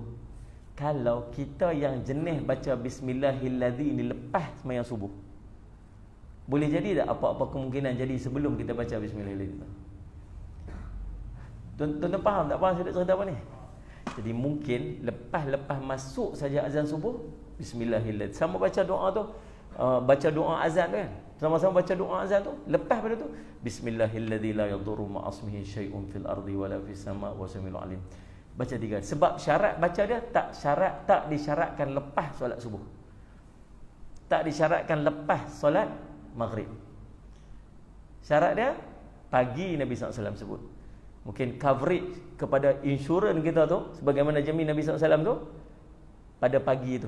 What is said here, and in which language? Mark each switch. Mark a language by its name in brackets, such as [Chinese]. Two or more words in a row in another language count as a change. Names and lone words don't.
[Malay] Kalau kita yang jenis baca Bismillahilladzi ni lepas sembahyang subuh, boleh jadi tak apa-apa kemungkinan jadi sebelum kita baca Bismillahirrahmanirrahim? Tuan-tuan faham tak faham saya cerita apa ni? Jadi mungkin lepas masuk saja azan subuh, Bismillahirrahmanirrahim, sama baca doa tu, baca doa azan tu kan, sama-sama baca doa azan tu, lepas pada tu [Arabic] بسم الله الرحمن الرحيم لا يضر مع اسمه شيء في الأرض ولا في السماء والسميع العليم. [Malay] Baca 3. Sebab syarat baca dia tak disyaratkan lepas solat subuh, tak disyaratkan lepas solat maghrib. Syarat dia pagi. Nabi SAW sebut mungkin coverage kepada insurans kita tu, sebagaimana jamin Nabi SAW tu, pada pagi tu.